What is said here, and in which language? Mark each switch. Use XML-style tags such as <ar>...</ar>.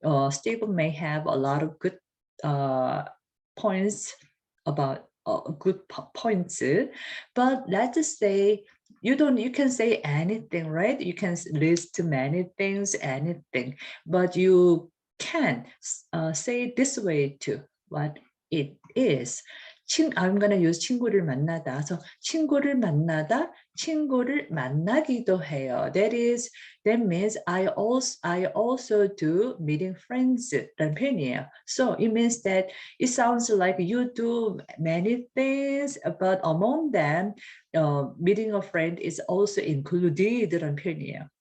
<en>Steve may have a lot of good points about good points, but let's just say you can say anything, right? You can list many things, anything, but you can say it this way too, what it is. I'm gonna use</en> <ko>친구를 만나다.</ko> <en>So</en> <ko>친구를 만나다, 친구를 만나기도 해요.</ko> <en>That means I also do meeting friends</en> <ko>라는 표현이에요.</ko> <en>So it means that it sounds like you do many things, but among them, meeting a friend is also included</en> <ko>라는 표현이에요.</ko>